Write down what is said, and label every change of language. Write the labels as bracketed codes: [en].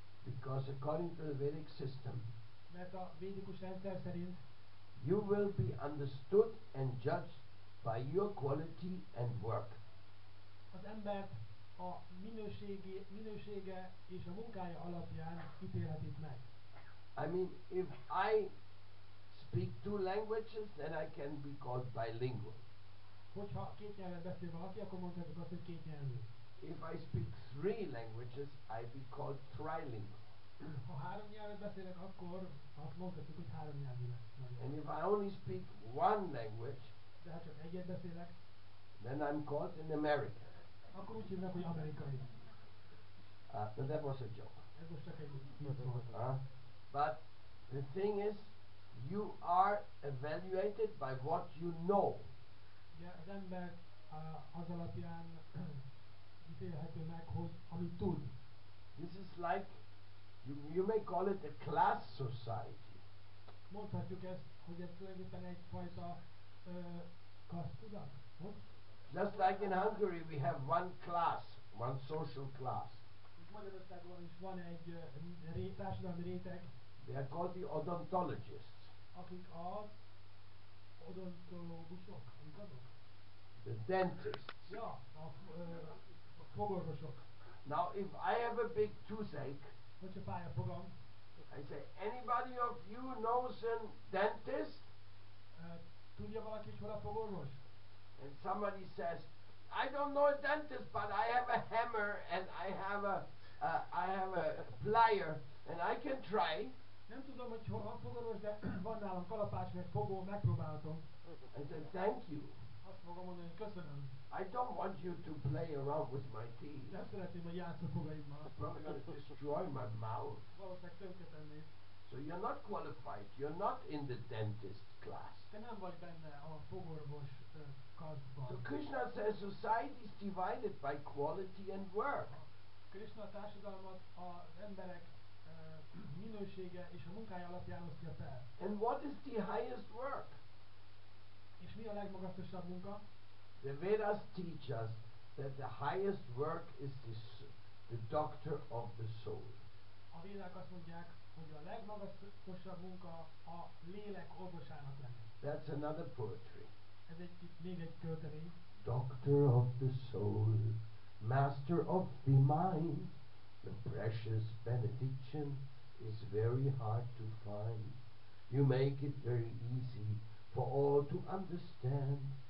[en] Because according to the Vedic system, [hu] Mert a védikus rendszer szerint [en] you will be understood and judged by your quality and work. [hu] az embert a minősége és a munkája alapján ítélhetik meg. [en] I mean, if I speak two languages, then I can be called bilingual. [hu] Hogyha két nyelven beszél valaki, akkor mondhatjuk azt, hogy két nyelvű. [en] If I speak three languages, I be called trilingual. [hu] Ha három nyelvet beszélek, akkor azt mondhatjuk, hogy három nyelvű lesz. [en] And if I only speak one language, [hu] De ha csak egyet beszélek, [en] then I'm called an American. [hu] akkor úgy hívnak, hogy amerikai. [en] But that was a joke. [hu] Ez most csak egy vicc volt. [en] But the thing is, you are evaluated by what you know. [hu] Ugye az ember az alapján ítélhető meg, hogy amit tud. [en] This is like, you may call it a class society. [hu] Mondhatjuk ezt, hogy ez tulajdonképpen egyfajta kasztudat. [en] Just like in Hungary we have one class, one social class. [hu] Magyarországon is van egy társadalmi réteg, [en] They are called the odontologists. [hu] akik az odontológusok, amik azok? [en] The dentists. [hu] Ja, a fogorvosok. [en] Now if I have a big toothache, [hu] Hogyha fáj a fogam, [en] I say, anybody of you knows a dentist? [hu] tudja valaki, hogy hol a fogorvos? [en] And somebody says, I don't know a dentist, but I have a hammer and I have a plier and I can try. [hu] Nem tudom, hogy hol a fogorvos, de van nálam kalapács, meg fogó, megpróbálhatom. [en] I said, thank you. [hu] Azt fogom mondani, hogy köszönöm. [en] I don't want you to play around with my teeth. [hu] Nem szeretném, hogy játsz a fogaimmal. [en] It's probably going to destroy my mouth. [hu] Valószínűleg tönkretenné. [en] So you're not qualified. You're not in the dentist class. [hu] Te nem vagy benne a fogorvos kasztban. [en] So Krishna says society is divided by quality and work. [hu] Krishna társadalmat az emberek minősége és a munkája alapján osztja fel. [en] And what is the highest work? [hu] És mi a legmagasztosabb munka? [en] The Vedas teach us that the highest work is the doctor of the soul. [hu] A Védák azt mondják, hogy a legmagasztosabb munka a lélek orvosának lenni. [en] That's another poetry. [hu] Ez még egy költemény. [en] Doctor of the soul, master of the mind, the precious benediction is very hard to find. You make it very easy for all to understand.